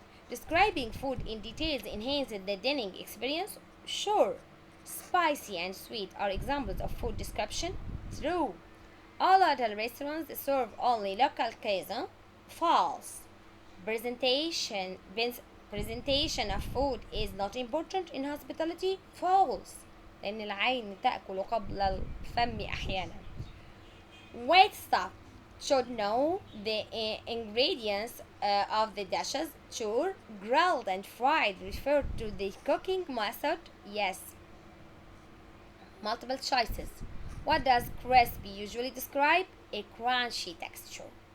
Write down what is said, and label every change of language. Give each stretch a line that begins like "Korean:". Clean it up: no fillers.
English: Describing food in details enhances the dining experience. Sure. Spicy and sweet are examples of food description. True. All hotel restaurants serve only local cuisine. False. Presentation presentation of food is not important in hospitality. False.
Arabic: لأن العين تأكل قبل الفم أحيانا.
English: Wait stop should know the ingredients of the dishes. Sure. Grilled and fried refer to the cooking method. Yes. Multiple choices. What does crispy usually describe? A crunchy texture.